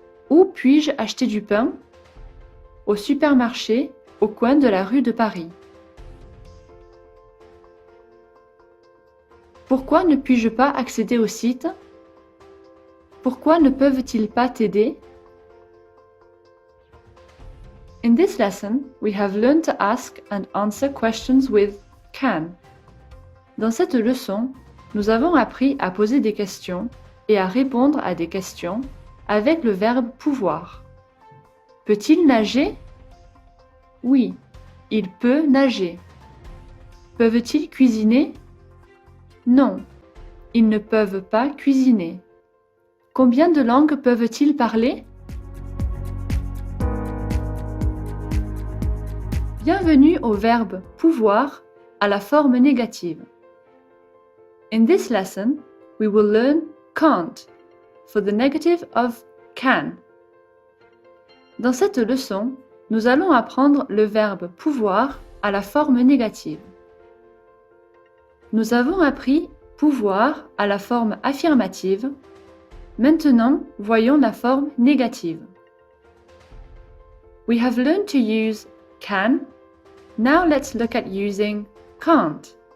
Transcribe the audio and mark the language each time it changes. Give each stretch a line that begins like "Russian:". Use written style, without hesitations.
French: Où puis-je acheter du pain? Au supermarché, au coin de la rue de Paris. Pourquoi ne puis-je pas accéder au site? Pourquoi ne peuvent-ils pas t'aider?
English: In this lesson, we have learned to ask and answer questions with can.
French: Dans cette leçon, nous avons appris à poser des questions et à répondre à des questions avec le verbe pouvoir. Peut-il nager? Oui, il peut nager. Peuvent-ils cuisiner? Non, ils ne peuvent pas cuisiner. Combien de langues peuvent-ils parler? Bienvenue au verbe pouvoir à la forme négative.
English: In this lesson, we will learn can't for the negative of can.
French: Dans cette leçon, nous allons apprendre le verbe pouvoir à la forme négative. Nous avons appris pouvoir à la forme affirmative. Maintenant, voyons la forme négative.
English: We have learned to use can. Now let's look at using can't.